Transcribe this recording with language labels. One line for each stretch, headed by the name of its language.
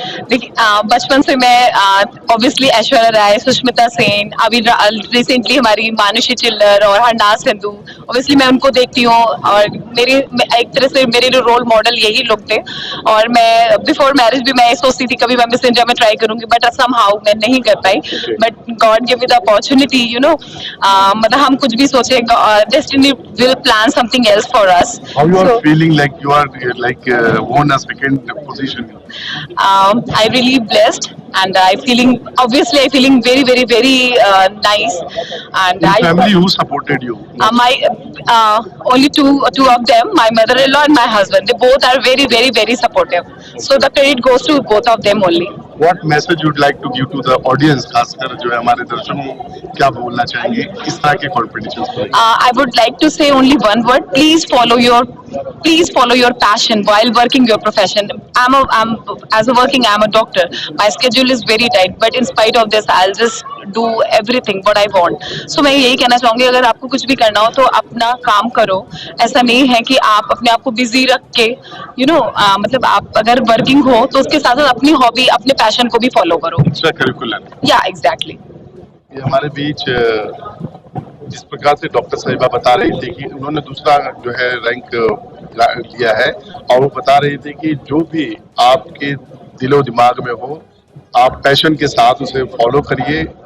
Hindi: देखिए बचपन से मैं ऑब्वियसली ऐश्वर्या राय, सुष्मिता सेन, अभी रिसेंटली हमारी मानुषी चिल्लर और हरनाज सिंधु, ऑब्वियसली मैं उनको देखती हूँ और एक तरह से मेरे रोल मॉडल यही लोग थे। और मैं बिफोर मैरिज भी मैं सोचती थी कभी मैं मिस इंडिया में ट्राई करूंगी,
English: but somehow
Hindi: मैं नहीं कर पाई।
English: But God give me the opportunity, you know.
Hindi: मतलब हम कुछ भी सोचे,
English: Destiny will plan something else for us. How you are feeling like you are won a second position? I really blessed, and I feeling very very very nice. And In family, who supported you? my only two of them, my mother-in-law and my husband. They both are very very very supportive. So the credit goes to both of them only. What message you'd like to give to the audience,
Hindi: खासकर जो है हमारे दर्शकों को क्या बोलना चाहेंगे इस तरह के कॉम्पिटिशन्स को?
English: I would like to say only one word: please follow your passion while working your profession. I'm a doctor. My schedule is very tight, but in spite of this, I'll just do everything what I want.
Hindi: So मैं यही कहना चाहूंगी, अगर आपको कुछ भी करना हो तो अपना काम करो। ऐसा नहीं है कि आप अपने आप को बिजी रख के, मतलब आप अगर वर्किंग हो तो उसके साथ साथ अपनी हॉबी, अपने पैशन को भी फॉलो करो।
English: Extra curricular. या exactly.
Hindi: ये हमारे बीच जिस प्रकार से डॉक्टर साहिबा बता रही थी कि उन्होंने दूसरा जो है रैंक लिया है, और वो बता रही थी कि जो भी आपके दिलो दिमाग में हो, आप पैशन के साथ उसे फॉलो करिए।